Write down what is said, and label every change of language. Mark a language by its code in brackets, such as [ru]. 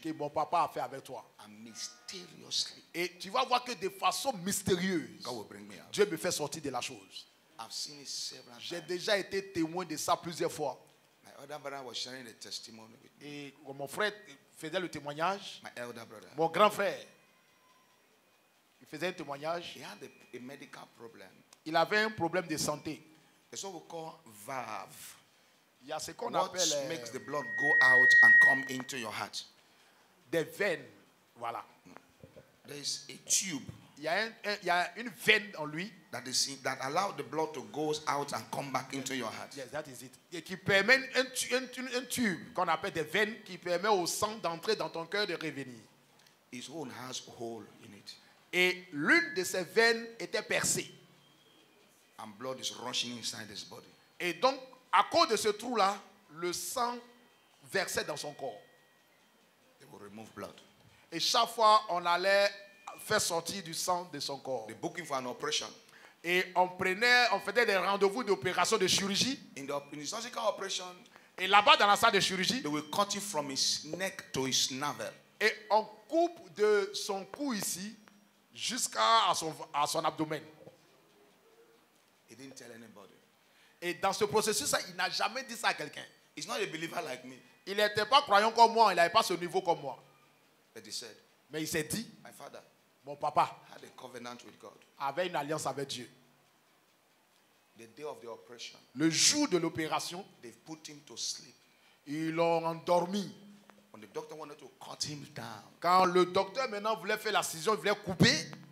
[fr] que mon papa a fait avec toi. [en] And mysteriously, [fr] Et tu vas voir que de façon mystérieuse, [en] God will bring me out. [fr] Dieu me fait sortir de la chose. [en] I've seen it several [fr] J'ai [en] times. [fr] déjà été témoin de ça plusieurs fois. [en] My other brother was sharing a testimony with me. [fr] Et mon frère faisait le témoignage, [en] My elder brother. [fr] mon grand frère, il faisait un témoignage. [en] He had a medical problem. [fr] Il avait un problème de santé. [en] It's what we call valve. [fr] Il y a ce qu'on [en] What [fr] appelle [en] makes the blood go out and come into your heart? [fr] des veines. Voilà. [en] There is a tube [fr] Il y a une veine en lui. [en] that allow the blood to go out and come back into your heart. Yes, that is it. [fr] Et qui permet un tube qu'on appelle des veines qui permet au sang d'entrer dans ton cœur et de revenir. [en] His own has a hole in it. [fr] Et l'une de ces veines était percée. [en] And blood is rushing inside his body. [fr] Et donc, à cause de ce trou-là, le sang versait dans son corps. [en] They will remove blood. [fr] Et chaque fois, on allait faire sortir du sang de son corps. [en] They're booking for an operation. [fr] Et on faisait des rendez-vous d'opération de chirurgie. [en] In the surgical operation, [fr] Et là-bas, dans la salle de chirurgie, [en] they will cut it from his neck to his navel. [fr] et on coupe de son cou ici jusqu'à son abdomen. [en] He didn't tell anybody. [fr] Et dans ce processus-là, il n'a jamais dit ça à quelqu'un. [en] He's not a believer like me. [fr] Il n'était pas croyant comme moi, il n'avait pas ce niveau comme moi. [en] But he said, [fr] Mais il s'est dit, [en] my father [fr] mon papa [en] had a covenant with God. [fr] avait une alliance avec Dieu. [en] The day of the operation, [fr] Le jour de l'opération, [en] they put him to sleep. [fr] ils l'ont endormi. [en] When the doctor wanted to cut him down, [fr] Quand le docteur maintenant voulait faire la cision, il voulait couper,